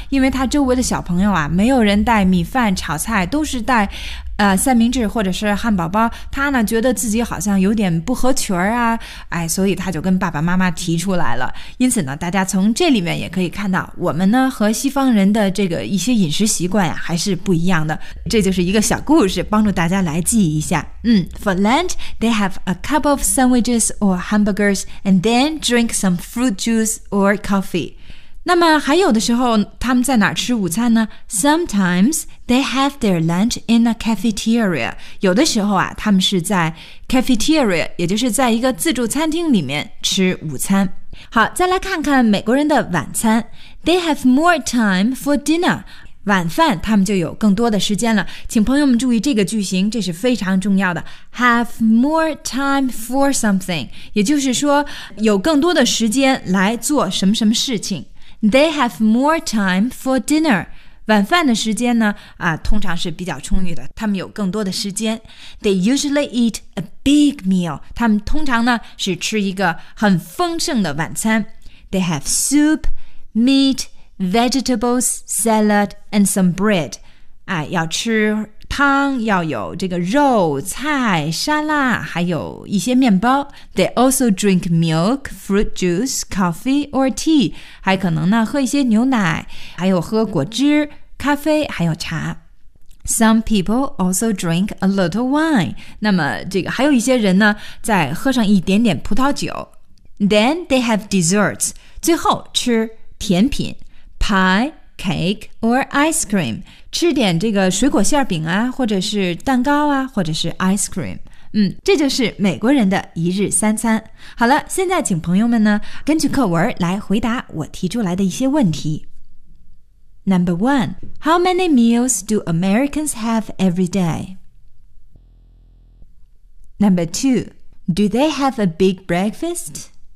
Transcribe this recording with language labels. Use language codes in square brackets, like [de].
[zh] 因为他周围的小朋友啊，没有人带米饭炒菜，都是带三明治或者是汉堡包，他呢觉得自己好像有点不合群啊，哎，所以他就跟爸爸妈妈提出来了。因此呢，大家从这里面也可以看到，我们呢和西方人的这个一些饮食习惯还是不一样的。这就是一个小故事，帮助大家来记一下。 [en] For lunch, they have a cup of sandwiches or hamburgers and then drink some fruit juice or coffee. [zh] 那么还有的时候他们在哪吃午餐呢？ [en] Sometimes they have their lunch in a cafeteria. [zh] 有的时候啊，他们是在 cafeteria, 也就是在一个自助餐厅里面吃午餐。好，再来看看美国人的晚餐。 [en] They have more time for dinner. [zh] 晚饭他们就有更多的时间了。请朋友们注意这个句型，这是非常重要的。 [en] Have more time for something, [zh] 也就是说有更多的时间来做什么什么事情。 [en] They have more time for dinner. [zh] 晚饭的时间呢通常是比较充裕的，他们有更多的时间。 [en] They usually eat a big meal. [zh] 他们通常呢是吃一个很丰盛的晚餐。 [en] They have soup, meat, vegetables, salad, and some bread. [zh] 要吃汤，要有这个肉、菜、沙拉，还有一些面包。 [en] They also drink milk, fruit juice, coffee or tea. [zh] 还可能呢喝一些牛奶，还有喝果汁、咖啡，还有茶。 [en] Some people also drink a little wine. [zh] 那么这个还有一些人呢在喝上一点点葡萄酒。 [en] Then they have desserts. [zh] 最后吃甜品。 [en] Pie, cake or ice cream. [zh] 吃点这个水果馅饼啊，或者是蛋糕啊，或者是 ice cream。这就是美国人的一日三餐。好了，现在请朋友们呢根据课文来回答我提出来的一些问题。 [en] Number one, How many meals do Americans have every day? Number two, Do they have a big breakfast?